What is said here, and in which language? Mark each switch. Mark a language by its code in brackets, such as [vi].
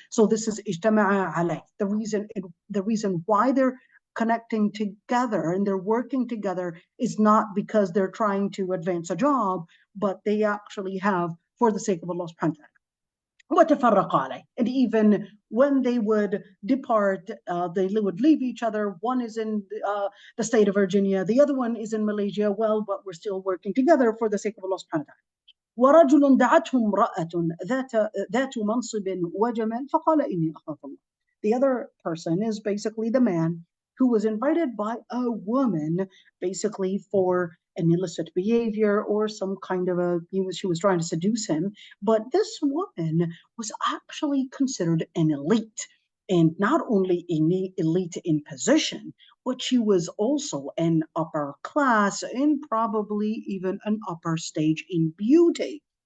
[en] So this is [ar] ijtama'a alayh. [en] The reason why they're connecting together and they're working together is not because they're trying to advance a job, but they actually have for the sake of Allah subhanahu wa ta'ala. [ar] وتفرق عليه. [en] And even when they would depart, they would leave each other. One is in the state of Virginia, the other one is in Malaysia. Well, but we're still working together for the sake of Allah subhanahu wa ta'ala. [ar] ورجل دعته امرأة ذات منصب وجمال فقال إني أخاف الله. [en] The other person is basically the man who was invited by a woman, basically for an illicit behavior or some kind of she was trying to seduce him. But this woman was actually considered an elite, and not only an elite in position, but she was also an upper class and probably even an upper stage in beauty.